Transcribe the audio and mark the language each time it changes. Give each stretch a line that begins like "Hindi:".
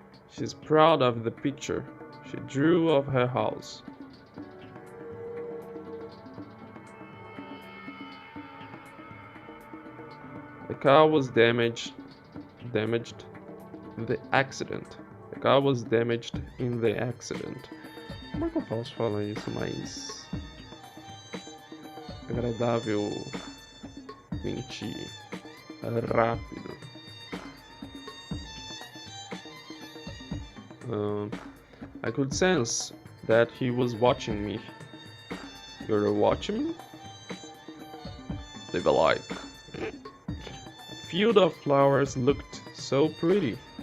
English: She's proud of the picture she drew of her house. The car was damaged in the accident. The car was damaged in the accident.
Portuguese: Como é que eu posso falar isso mais agradavelmente rápido?
English: Um, I could sense that he was watching me. You're watching me? They were like. A field of flowers looked so pretty.